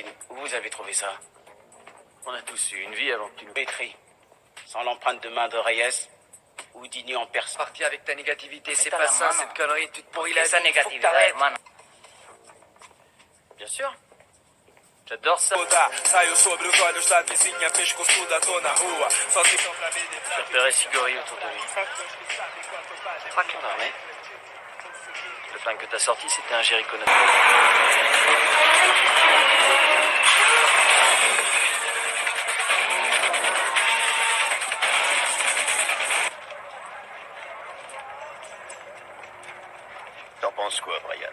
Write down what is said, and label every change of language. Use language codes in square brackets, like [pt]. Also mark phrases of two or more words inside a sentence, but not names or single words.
[fr] Où vous avez trouvé ça? On a tous eu une vie avant que tu nous écris. Sans l'empreinte de main de Reyes ou d'Igny en personne. Parti avec ta négativité, c'est Mets-toi pas la ça, main. cette connerie. Tu te pourris la vie. [es] Esa [fr] Faut que [es] negatividad, [fr] t'arrêtes. [es] hermano. [fr] Bien sûr. J'adore ça. [pt] Saio sobre os olhos da vizinha, pescoçuda, tô na rua. Só ficam pra me [fr] J'ai repéré Sigori autour de lui. Je crois qu'il en a armé. Le flingue que t'as sorti, c'était un Jericho 9. T'en penses quoi, Brian?